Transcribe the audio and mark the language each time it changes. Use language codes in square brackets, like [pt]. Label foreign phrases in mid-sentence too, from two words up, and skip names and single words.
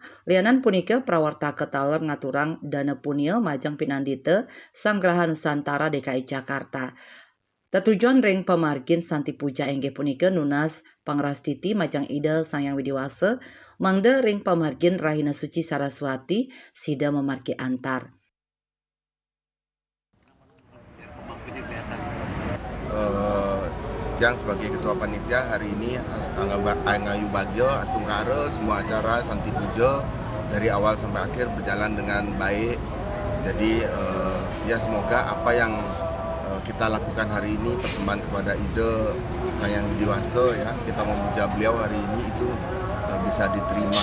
[ban] Lianan punika prawartaka taler ngaturang dana punia majang Pinandita Sanggraha Nusantara DKI Jakarta. Tetujuan ring pemargin Santi Puja engge punika nunas pangrastiti majang Ida Sang Widiwasa, mangda ring pemargin Rahina Suci Saraswati sida memargi antar. [id] Yang sebagai ketua panitia hari ini Angayu Bagio, Astungkara, semua acara Santi Puja dari awal sampai akhir berjalan dengan baik. Jadi ya semoga apa yang kita lakukan hari ini persembahan kepada Ida Sang Hyang Widiwasa, ya kita memuja beliau hari ini itu bisa diterima.